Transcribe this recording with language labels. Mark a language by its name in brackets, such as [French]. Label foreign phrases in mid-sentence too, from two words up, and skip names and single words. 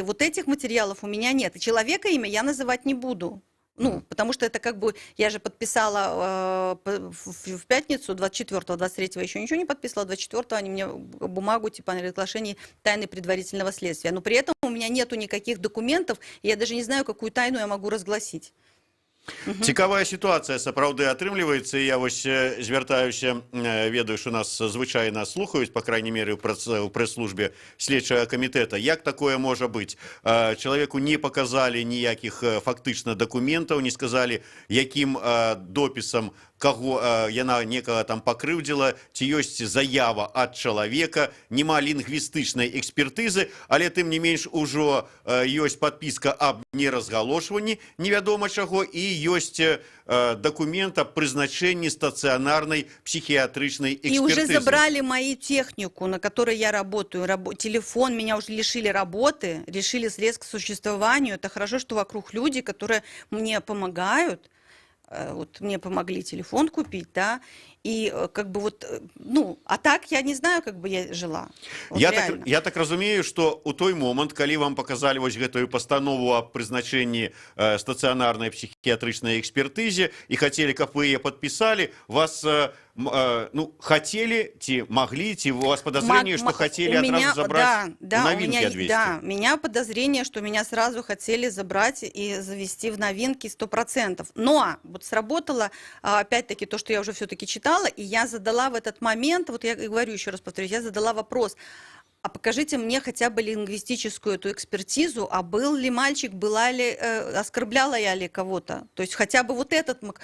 [Russian] Вот этих материалов у меня нет. И человека имя я называть не буду. Ну, потому что это как бы, я же подписала в пятницу 24-го, 23-го еще ничего не подписала, 24-го они мне бумагу типа о разглашении тайны предварительного следствия. Но при этом у меня нету никаких документов, и я даже не знаю, какую тайну я могу разгласить. [Belarusian] Цікавая сітуацыя сапраўды атрымліваецца. Я вось звяртаюся, ведаю, што нас звычайна слухаюць, [Russian] па крайней меры [Belarusian] ў прэс-службе следчага камітэта. Як такое можа быць? Чалавеку не паказалі ніякіх фактычна дакументаў, не сказалі, якім допісам каго яна некага там пакрыўдзіла, ці ёсць заява ад чалавека, няма лінгвістычнай экспертызы, але тым не менш ужо ёсць падпіска аб неразгалошванні невядома чаго і ёсць документ аб прызначэнні стацыянарнай психиатрычнай экспертызы. [Russian] И уже забрали мою технику, на которой я работаю. Телефон, меня уже лишили работы, лишили средств к существованию. Это хорошо, что вокруг люди, которые мне помогают. Вот мне помогли телефон купить, да, и как бы вот, ну, а так я не знаю, как бы я жила. Вот [Belarusian] я так разумею, что у той момент, калі вам показали вось гэтую постанову о прызначэнні стацыянарнай психіатрычнай экспертызе [Russian] и хотели, [Belarusian] каб вы яе [Russian] подписали, вас ну, хотели, могли, у вас подозрение, что хотели одразу забрать новинки от 200? Да, у меня подозрение, что меня сразу хотели забрать и завести в новинки 100%. Но вот сработало, опять-таки, то, что я уже все-таки читала, и я задала в этот момент, вот я говорю, еще раз повторюсь, я задала вопрос, а покажите мне хотя бы лингвистическую эту экспертизу, а был ли мальчик, была ли, оскорбляла я ли кого-то, то есть хотя бы вот этот...